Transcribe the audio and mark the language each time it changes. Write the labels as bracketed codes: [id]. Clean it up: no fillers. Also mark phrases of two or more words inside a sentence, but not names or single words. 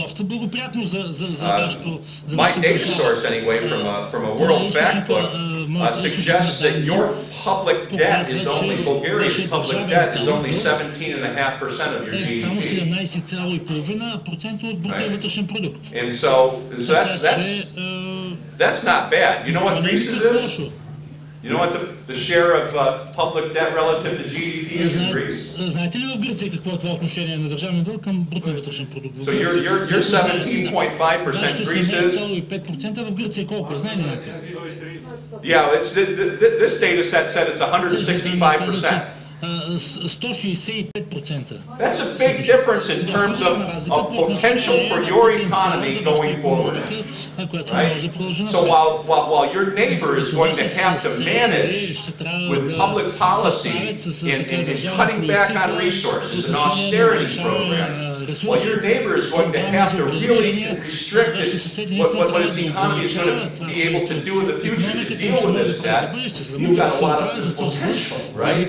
[en] My data source, anyway, from a World Factbook, suggests that your public debt is only, Bulgaria's public debt is only 17.5% of your GDP. Right? And so that's not bad. You know what Greece's is? You know what the share of public debt relative to GDP is in Greece? [bg] Знаете ли в Гърция какво е това отношение на държавния дълг към брутния вътрешен продукт? [en] So you're 17.5%, Greece is? [bg] 5% в Гърция колко? Знае ли някой? [en] Yeah, this data set said it's 165%. 165%. That's a big difference in terms of potential for your economy going forward. Right? So while your neighbor is going to have to manage with public policy and cutting back on resources and austerity programs, while your neighbor is going to have to really restrict what its economy is going to be able to do in the future to deal with this debt, you've got a lot of potential, right?